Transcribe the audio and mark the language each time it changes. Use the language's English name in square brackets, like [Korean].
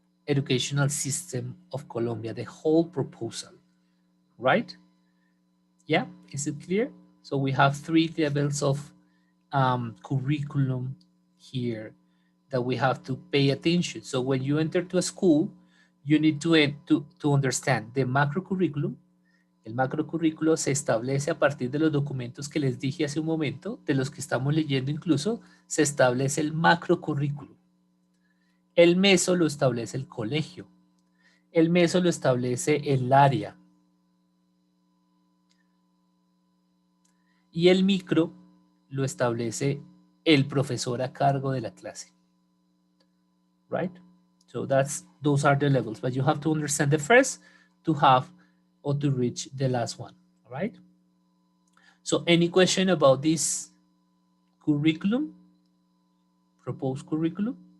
[English] educational system of Colombia, the whole proposal, right? Yeah, is it clear? So we have 3 levels of curriculum here that we have to pay attention. So when you enter to a school, you need to understand the macro curriculum. [Spanish] El macro currículo se establece a partir de los documentos que les dije hace un momento, de los que estamos leyendo incluso, se establece el macro currículo. El meso lo establece el colegio. El meso lo establece el área. Y el micro lo establece el profesor a cargo de la clase. [English] Right? So those are the levels, but you have to understand the first to have or to reach the last one, all right? So any question about this curriculum, proposed curriculum?